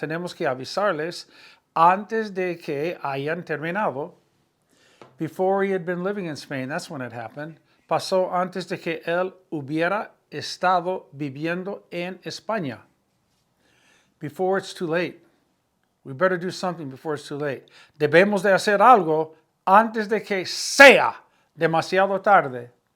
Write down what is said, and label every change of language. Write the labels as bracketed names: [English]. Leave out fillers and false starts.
[Spanish] Tenemos que avisarles antes de que hayan terminado. [English] Before he had been living in Spain, that's when it happened. [Spanish] Pasó antes de que él hubiera estado viviendo en España. [English] Before it's too late. We better do something before it's too late. [Spanish] Debemos de hacer algo antes de que sea demasiado tarde.